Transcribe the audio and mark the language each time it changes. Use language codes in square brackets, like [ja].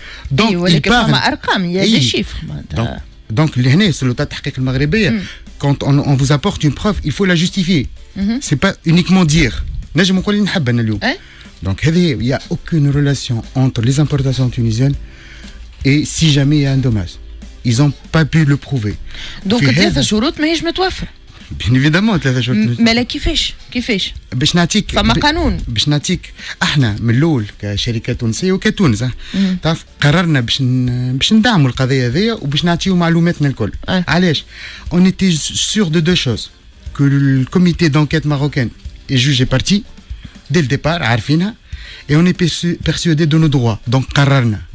[ar] دونك ولكن فما ارقام يا دي شيفر. دونك لهنا السلطات التحقيق المغربيه [fr] quand on vous apporte une preuve il faut la justifier. c'est pas uniquement dire [ar] نجم نقول نحب انا اليوم. [fr] donc هذه il y a aucune relation entre les importations tunisiennes et si jamais il y a un dommage ils ont pas pu le prouver. [ar] donc ثلاث شروط ماهيش متوفره. بيان ايفيدامون 3 شهور تنجم. مالا كيفاش باش نعطيك فما قانون باش نعطيك احنا من الاول كشركه تونسيه وكتونس تعرف قررنا باش ندعموا القضيه هذيا وباش نعطيو معلوماتنا الكل. علاش اون ايتي سور دو دو شوز كو الكوميتي دونكيت ماروكان اي جوجي بارتي دي الديبار عارفينها [fr] et on est persuadé de nos droits donc [ar] قررنا